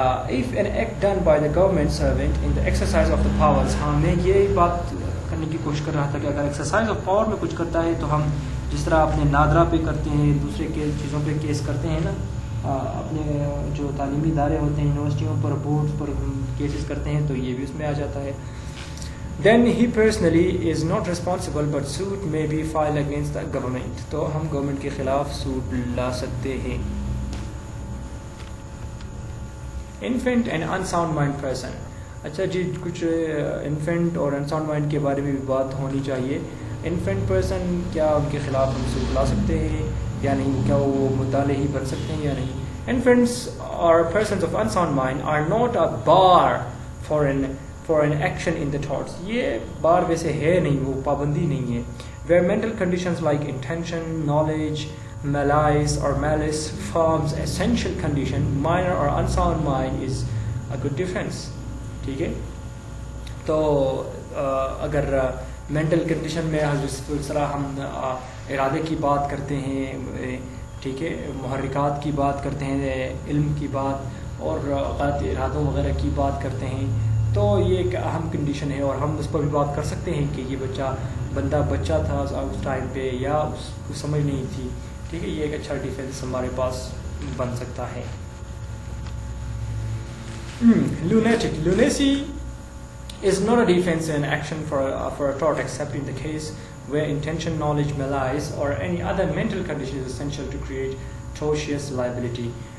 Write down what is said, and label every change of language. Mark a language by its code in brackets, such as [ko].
[en] If an act done by the government servant in the exercise of the powers. [ur] ہاں میں یہ بات کرنے کی کوشش کر رہا تھا کہ اگر ایکسرسائز آف پاور میں کچھ کرتا ہے تو ہم جس طرح اپنے نادرا پہ کرتے ہیں، دوسرے چیزوں پہ کیس کرتے ہیں نا، اپنے جو تعلیمی ادارے ہوتے ہیں یونیورسٹیوں پر، بورڈز پر کیسز کرتے ہیں، تو یہ بھی اس میں آ جاتا ہے. [en] Then he personally is not responsible but suit may be filed against the government. [ur] تو ہم گورنمنٹ کے خلاف سوٹ لا سکتے ہیں. [en] Infant and unsound mind person. [ur] اچھا جی، کچھ انفینٹ اور انساؤنڈ مائنڈ کے بارے میں بھی بات ہونی چاہیے. انفینٹ پرسن، کیا ان کے خلاف ہم سوٹ لا سکتے ہیں یا نہیں؟ کیا وہ مطالعے ہی بن سکتے ہیں یا نہیں؟ [en] Infants or persons of unsound mind are not a bar for an action in the thoughts. [ur] یہ بار ویسے ہے نہیں، وہ پابندی نہیں ہے. [en] Where mental conditions like intention, knowledge, malice or malice forms essential condition, minor or unsound mind is a good difference. [ur] ٹھیک ہے، تو اگر مینٹل کنڈیشن میں جس طرح ہم ارادے کی بات کرتے ہیں، ٹھیک ہے، محرکات کی بات کرتے ہیں، علم کی بات اور غلط ارادوں وغیرہ کی بات کرتے ہیں، تو یہ ایک اہم کنڈیشن ہے اور ہم اس پر بھی بات کر سکتے ہیں کہ یہ بندہ بچہ تھا اس ٹائم پہ یا اس کو سمجھ نہیں تھی. ٹھیک ہے، یہ ایک اچھا ڈیفینس ہمارے پاس بن سکتا ہے. [en] Lunatic. Lunacy is not a defense in action for a tort except in the case where intention, knowledge, malice or any other mental condition is essential to create tortious liability.